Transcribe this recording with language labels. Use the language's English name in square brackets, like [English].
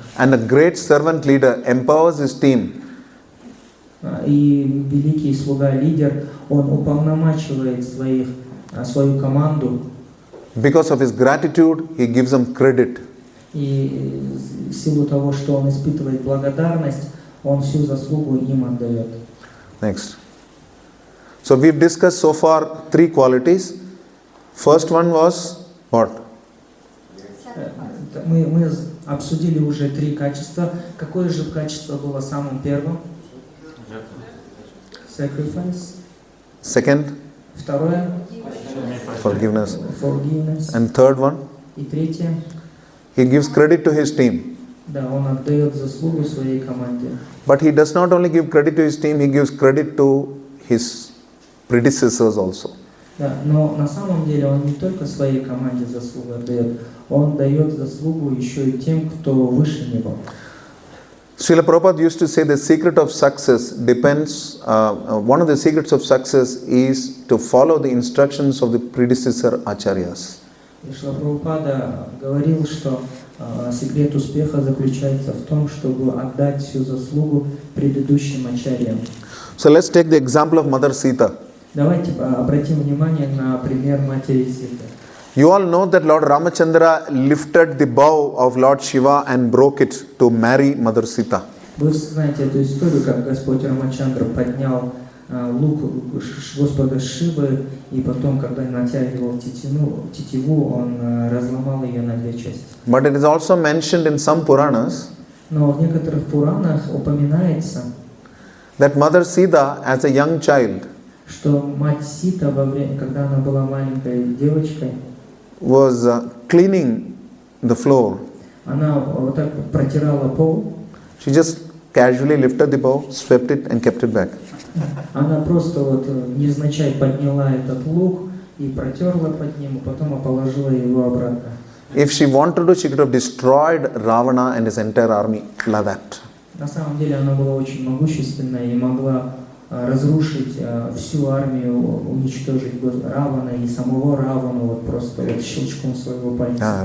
[English] And a great servant leader empowers his team [Russian] И великий слуга-лидер, он уполномачивает свою команду. [English] because of his gratitude, he gives them credit. [Russian] И в силу того, что он испытывает благодарность, он всю заслугу им отдает. [English] Next. So we've discussed so far three qualities. First one was what? [Russian] Мы обсудили уже три качества. Какое же качество было самым первым? [English] Sacrifice. Second, [Russian] Второе? [English] forgiveness. Forgiveness. And third one, [Russian] И третье? [English] he gives credit to his team. [Russian] Да, он отдает заслугу своей команде. [English] But he does not only give credit to his team, he gives credit to his predecessors also. [Russian] Да, но на самом деле он не только своей команде заслугу отдает, он дает заслугу еще и тем, кто выше него. [English] Srila Prabhupada used to say the secret of success depends, one of the secrets of success is to follow the instructions of the predecessor acharyas. [Russian] И Шрила Прабхупада говорил, что секрет успеха заключается в том, чтобы отдать всю заслугу предыдущим ачарьям. [English] So let's take the example of Mother Sita. [Russian] Давайте обратим внимание на пример матери Ситы. [English] You all know that Lord Ramachandra lifted the bow of Lord Shiva and broke it to marry Mother Sita. [Russian] Вы знаете эту историю, как Господь Рамачандра поднял лук Господа Шивы, и потом, когда натягивал тетиву, он разломал ее на две части. [English] But it is also mentioned in some Puranas [Russian] Но в некоторых Пуранах упоминается, [English] that Mother Sita, as a young child, [Russian] что мать Сита, когда она была маленькой девочкой, [English] was cleaning the floor. [Russian] она вот так протирала пол. [English] She just casually lifted the bow, swept it and kept it back. [Russian] Она просто вот невзначай подняла этот лук и протерла под ним, и потом положила его обратно. [English] If she wanted to, she could have destroyed Ravana and his entire army like that. [Russian] На самом деле она была очень могущественная и могла разрушить всю армию, уничтожить Равана и самого Равану вот просто вот щелчком своего пальца.